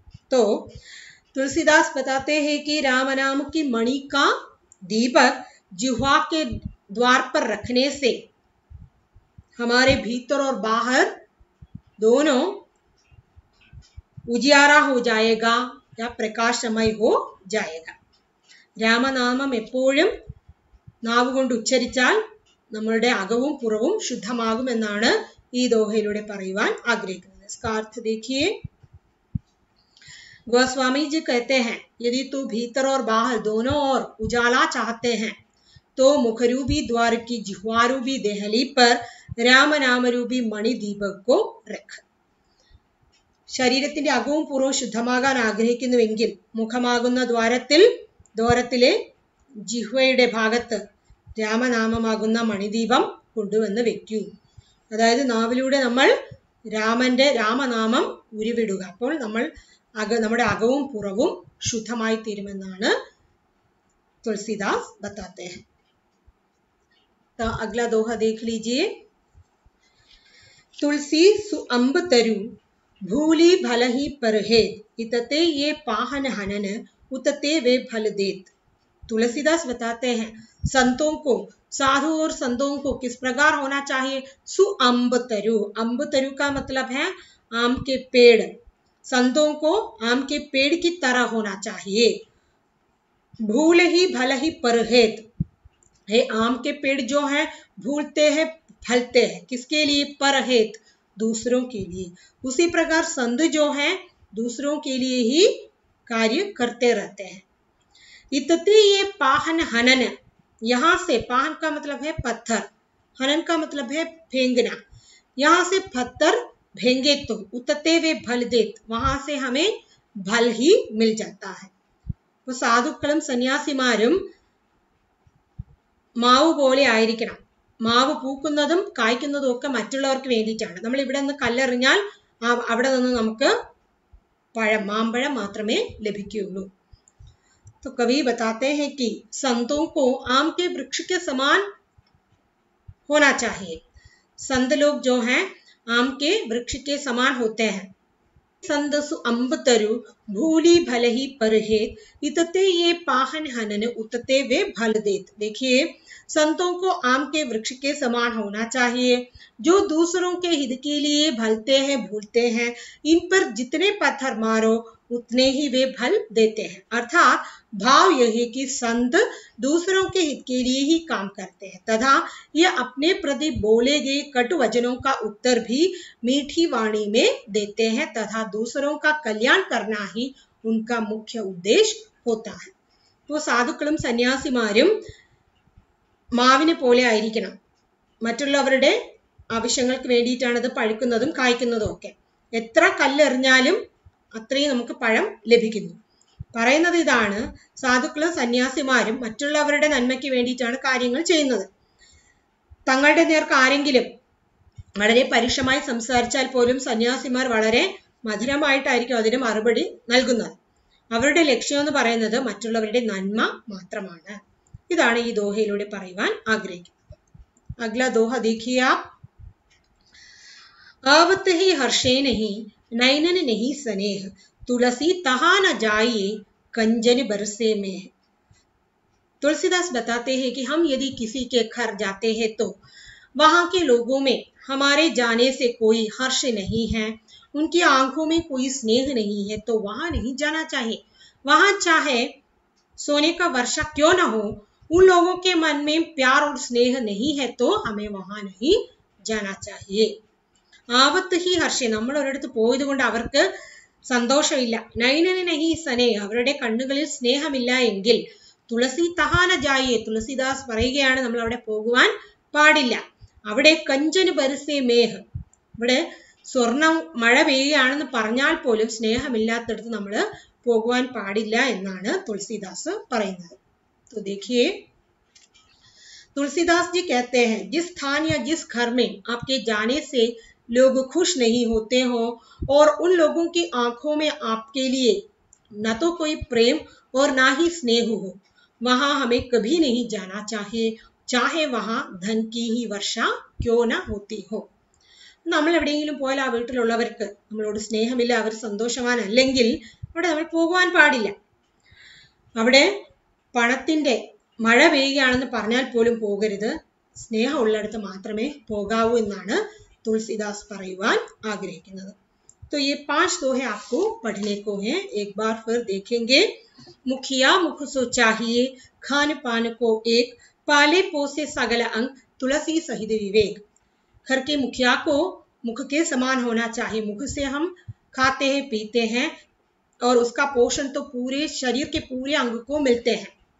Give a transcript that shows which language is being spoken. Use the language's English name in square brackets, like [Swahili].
[Hindi] तो तुलसीदास बताते हैं कि राम नाम की मणि का दीपक जिह्वा के द्वार पर रखने से हमारे भीतर और बाहर दोनों उजियारा हो जाएगा या प्रकाशमय हो जाएगा. [Malayalam] രാമനാമം എപ്പോഴും നാവുകൊണ്ട് ഉച്ചരിച്ചാൽ നമ്മളുടെ അകവും പുറവും ശുദ്ധമാകുമെന്നാണ് ഈ ദോഹയിലൂടെ പറയുവാൻ ആഗ്രഹിക്കുന്നത്. [Hindi] इसका अर्थ देखिए. गोस्वामी जी कहते हैं यदि तू भीतर और बाहर दोनों ओर उजाला चाहते हैं तो मुखरूपी द्वार की जिह्वारूपी देहली पर राम नाम रूपी मणि दीपक को रख. [Malayalam] ശരീരത്തിന്റെ അകവും പുറവും ശുദ്ധമാകാൻ ആഗ്രഹിക്കുന്നുവെങ്കിൽ മുഖമാകുന്ന ദ്വാരത്തിലെ ജിഹ്വയുടെ ഭാഗത്ത് രാമനാമമാകുന്ന മണിദീപം കൊണ്ടുവന്ന് വെക്കൂ. അതായത് നാവിലൂടെ നമ്മൾ രാമനാമം ഉരുവിടുക. അപ്പോൾ നമ്മുടെ അകവും പുറവും ശുദ്ധമായി തീരുമെന്നാണ് [Hindi] तुलसीदास बताते हैं. तो अगला दोहा देख लीजिए. तुलसी सुअंब तरु, भूली भल ही परहेत, इतते ये पाहन हनन, उतते वे फल देत. तुलसीदास बताते हैं संतों को, साधु और संतों को किस प्रकार होना चाहिए? सुअंब तरु. अंब तरु का मतलब है आम के पेड़. संतों को आम के पेड़ की तरह होना चाहिए. भूल ही भल ही परहेत. हे आम के पेड़ जो है भूलते हैं फलते हैं, किसके लिए? परहेत, दूसरों के लिए। उसी प्रकार संत जो है दूसरों के लिए ही कार्य करते रहते हैं। इतते ये पाहन हनन, यहाँ से पाहन का मतलब है पत्थर, हनन का मतलब है फेंकना। यहाँ से पत्थर फेंगे तो उतते वे फल देत, वहां से हमें फल ही मिल जाता है। [Malayalam] तो സാധുക്കളും സന്യാസിമാരും മാവ് പോലെ ആയിരിക്കണം. മാവ് പൂക്കുന്നതും കായ്ക്കുന്നതും ഒക്കെ മറ്റുള്ളവർക്ക് വേണ്ടിയിട്ടാണ്. നമ്മൾ ഇവിടെ നിന്ന് കല്ലെറിഞ്ഞാൽ അവിടെ നിന്ന് നമുക്ക് പഴം, മാമ്പഴം മാത്രമേ ലഭിക്കുകയുള്ളൂ. [Hindi] तो कवि बताते हैं कि संतों को आम के वृक्ष के समान होना चाहिए। संत लोग जो हैं आम के वृक्ष के समान होते हैं। संदसु अंब तरु भूली भल ही परहेत, इतते ये पाहन हनन उतते वे फल देत। देखिए, संतों को आम के वृक्ष के समान होना चाहिए, जो दूसरों के हित के लिए भलते हैं, भूलते हैं। इन पर जितने पत्थर मारो उतने ही वे फल देते हैं। अर्थात भाव यह है कि संत दूसरों के हित के लिए ही काम करते हैं तथा ये अपने प्रति बोले गए कटु वचनों का उत्तर भी मीठी वाणी में देते हैं तथा दूसरों का कल्याण करना ही उनका मुख्य उद्देश्य होता है। [Malayalam] तो സാധുക്കളും സന്യാസിമാരും മാവിനെ പോലെ ആയിരിക്കണം. മറ്റുള്ളവരുടെ ആവശ്യങ്ങൾക്ക് വേണ്ടിയിട്ടാണ് ഇത് പഴുക്കുന്നതും കായ്ക്കുന്നതും ഒക്കെ. എത്ര കല്ലെറിഞ്ഞാലും അത്രയും നമുക്ക് പഴം ലഭിക്കുന്നു. പറയുന്നത് ഇതാണ്, സാധുക്കളും സന്യാസിമാരും മറ്റുള്ളവരുടെ നന്മയ്ക്ക് വേണ്ടിയിട്ടാണ് കാര്യങ്ങൾ ചെയ്യുന്നത്. തങ്ങളുടെ നേർക്ക് ആരെങ്കിലും വളരെ പരുഷമായി സംസാരിച്ചാൽ പോലും സന്യാസിമാർ വളരെ മധുരമായിട്ടായിരിക്കും അതിന് മറുപടി നൽകുന്നത്. അവരുടെ ലക്ഷ്യം എന്ന് പറയുന്നത് മറ്റുള്ളവരുടെ നന്മ മാത്രമാണ്. ഇതാണ് ഈ ദോഹയിലൂടെ പറയുവാൻ ആഗ്രഹിക്കുന്നത്. [Hindi] അഗ്ല ദോഹ देखिए आप, आवत ही हर्षे नहीं नैनन नहीं स्नेह, तुलसी तहा न जाइए कंजन बरसे में। तुलसीदास बताते हैं कि हम यदि किसी के घर जाते हैं तो वहां के लोगों में हमारे जाने से कोई हर्ष नहीं है, उनकी आंखों में कोई स्नेह नहीं है, तो वहां नहीं जाना चाहिए। वहां चाहे सोने का वर्षा क्यों न हो, उन लोगों के मन में प्यार और स्नेह नहीं है तो हमें वहां नहीं जाना चाहिए. ആവത്ത് ഹി ഹർഷേ, [Malayalam] നമ്മൾ ഒരിടത്ത് പോയത് കൊണ്ട് അവർക്ക് സന്തോഷമില്ല. [Hindi] നൈനന് നഹി സനേ, [Malayalam] അവരുടെ കണ്ണുകളിൽ സ്നേഹമില്ല എങ്കിൽ [Hindi] തുളസി തഹാന ജായേ, [Malayalam] തുളസിദാസ് പറയുകയാണ് നമ്മൾ അവിടെ പോകുവാൻ പാടില്ല. അവിടെ [Hindi] കഞ്ചന് ബരസേ മേഹ്, [Malayalam] ഇവിടെ സ്വർണം മഴ പെയ്യുകയാണെന്ന് പറഞ്ഞാൽ പോലും സ്നേഹമില്ലാത്തടത്ത് നമ്മൾ പോകുവാൻ പാടില്ല എന്നാണ് തുളസിദാസ് പറയുന്നത്. [Hindi] तो देखिए, तुलसीदास जी कहते हैं जिस स्थान या जिस घर में आपके जाने से लोग खुश नहीं होते हो और उन लोगों की आंखों में आपके लिए न तो कोई प्रेम और ना ही स्नेह हो, वहां हमें कभी नहीं जाना चाहिए, चाहे वहां धन की ही वर्षा क्यों ना होती हो. [Malayalam] നമ്മൾ എവിടെയെങ്കിലും പോയാൽ ആ വീട്ടിലുള്ളവർക്ക് നമ്മളോട് സ്നേഹമില്ല, അവർ സന്തോഷവാനല്ലെങ്കിൽ അവിടെ നമ്മൾ പോകുവാൻ പാടില്ല. അവിടെ പണത്തിന്റെ മഴ പെയ്യുകയാണെന്ന് പറഞ്ഞാൽ പോലും പോകരുത്, സ്നേഹമുള്ളിടത്ത് മാത്രമേ പോകാവൂ എന്നാണ് തുളസിദാസ് പറയുവാൻ ആഗ്രഹിക്കുന്നത്. [Hindi] तो ये 5 दोहे आपको पढ़ने को हैं, एक बार फिर देखेंगे. मुखिया मुख सो चाहिए, खान पान को एक, पाले पोसे सगल अंग, तुलसी सहित विवेक. घर के मुखिया को मुख के समान होना चाहिए. मुख से हम खाते हैं, पीते हैं और उसका पोषण तो पूरे शरीर के पूरे अंग को मिलते हैं.